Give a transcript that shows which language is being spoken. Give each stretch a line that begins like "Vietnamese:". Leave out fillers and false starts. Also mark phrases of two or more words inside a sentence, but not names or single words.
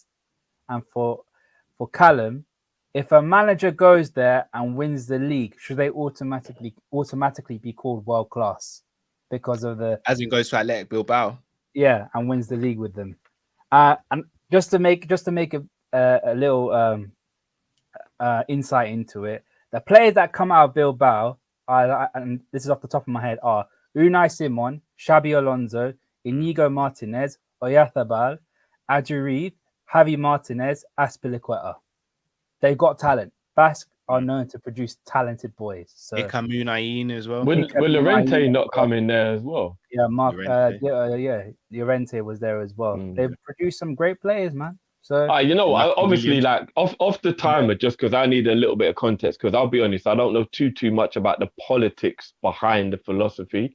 English: And for Callum, if a manager goes there and wins the league, should they automatically be called world class because of as it goes to Athletic Bilbao? Yeah, and wins the league with them. And just to make a little insight into it, the players that come out of Bilbao and this is off the top of my head, are Unai Simon, Xabi Alonso, Inigo Martinez, Oyarzabal, Adjurri, Javi Martinez, Azpilicueta. They've got talent. Basque are known to produce talented boys. So Ikamunain as well. Will Llorente not come in there as well? Yeah, Llorente was there as well. They've produced some great players, man. So obviously, like off the timer, just because I need a little bit of context, because I'll be honest, I don't know too much about the politics behind the philosophy.